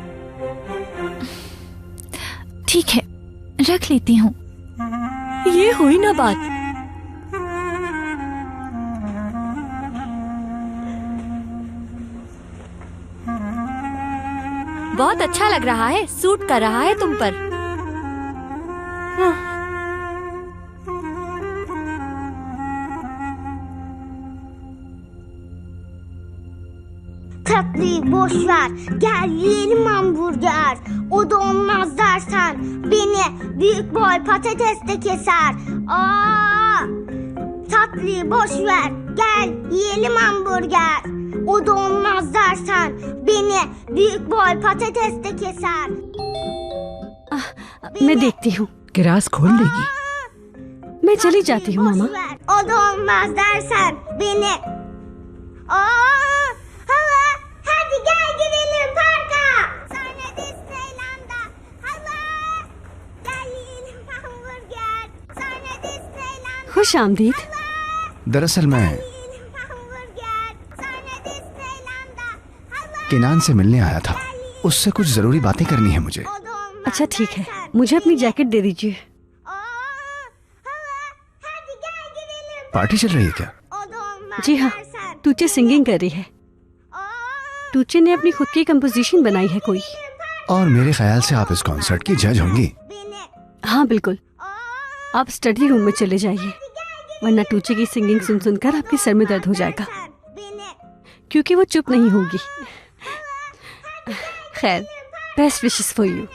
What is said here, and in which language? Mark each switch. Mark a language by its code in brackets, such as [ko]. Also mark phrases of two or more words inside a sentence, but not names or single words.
[ur] ٹھیک ہے، رکھ لیتی ہوں. یہ ہوئی نا بات. بہت اچھا لگ رہا ہے، سوٹ کر رہا ہے تم پر. [tr] Tatlıyı boş ver, gel yiyelim hamburger. O da olmaz dersen beni büyük boy patatesle keser. Tatlıyı boş ver, gel yiyelim hamburger. O da olmaz dersen beni büyük boy patatesle keser. [ur] میں دیکھتی ہوں، گلاس کھول لے گی. میں چلی جاتی ہوں ماما. [tr] O da olmaz dersen beni. Hala, hadi gel gidelim parka. Sonra Disneyland'a. Hala, gel yiyelim hamburger. Sonra Disneyland'a. [ur] خوش آمدید. دراصل میں کنعان سے ملنے آیا تھا، اس سے کچھ ضروری باتیں کرنی ہے مجھے. اچھا ٹھیک ہے، مجھے اپنی جیکٹ دے دیجیے. پارٹی چل رہی ہے کیا? جی ہاں، ٹوچے سنگنگ کر رہی ہے۔ ٹوچے نے اپنی خود کی کمپوزیشن بنائی ہے کوئی. اور میرے خیال سے آپ اس کانسرٹ کی جج ہوں گی. ہاں بالکل، آپ [en] study room [ur] میں چلے جائیے، ورنہ ٹوچے کی سنگنگ سن سن کر آپ کے سر میں درد ہو جائے گا، کیونکہ وہ چپ نہیں ہوگی. خیر, [en] Best wishes for you.